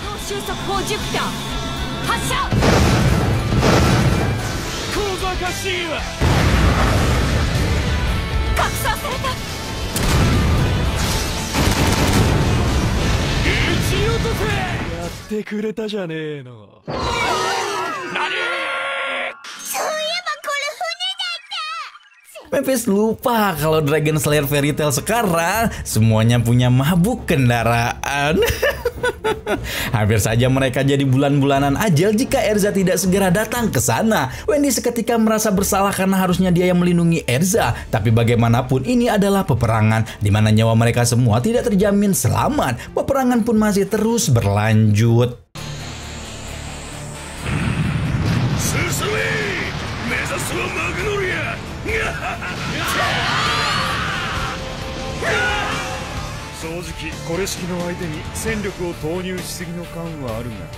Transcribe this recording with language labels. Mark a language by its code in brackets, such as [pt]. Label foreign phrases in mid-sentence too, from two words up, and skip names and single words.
[ja] 収束砲ジュピター発射小賢しいわ拡散された撃ち落とせやってくれたじゃねえの [id] Mavis lupa kalau Dragon Slayer Fairy Tail sekarang semuanya punya mabuk kendaraan. Hampir saja mereka jadi bulan-bulanan ajal jika Erza tidak segera datang ke sana. Wendy seketika merasa bersalah karena harusnya dia yang melindungi Erza. Tapi bagaimanapun ini adalah peperangan di mana nyawa mereka semua tidak terjamin selamat. Peperangan pun masih terus berlanjut. [ja] 正直これ式の相手に戦力を投入しすぎの感はあるが